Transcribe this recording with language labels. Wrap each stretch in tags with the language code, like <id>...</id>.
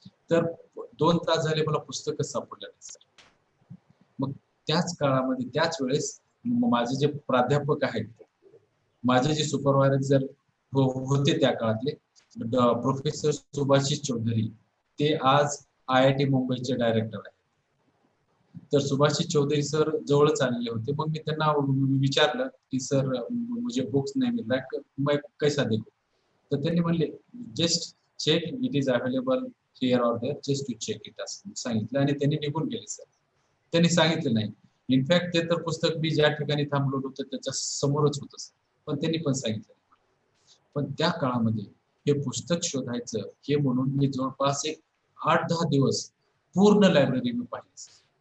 <mr>तर 2 तास झाले मला पुस्तकच सापडलं नाही सर. मग त्याच काळामध्ये त्याच वेळेस माझे जे प्राध्यापक आहेत, माझे जे सुपरवायझर होते त्या काळातले प्रोफेसर सुभाषिष चौधरी, ते आज IIT मुंबईचे डायरेक्टर आहेत. तर सुभाषी चौधरी सर जवळच आलेले होते. मग मी त्यांना विचारलं की</mr> <hi>सर मुझे बुक्स नहीं मिल रहा है, मैं कैसा देखू?</hi> <mr>तर त्यांनी म्हणले</mr> <en>just check it is available here or there, just to check it</en> <mr>असं सांगितलं आणि त्यांनी निघून गेले सर. त्यांनी सांगितलं नाही. इनफॅक्ट ते तर पुस्तक मी ज्या ठिकाणी थांबलो होतो त्याच्या समोरच होतं सर. पण त्यांनी पण सांगितलं नाही. पण त्या काळामध्ये हे पुस्तक शोधायचं हे म्हणून मी जवळपास एक 8-10 दिवस पूर्ण लायब्ररी मी पाहिली.</mr>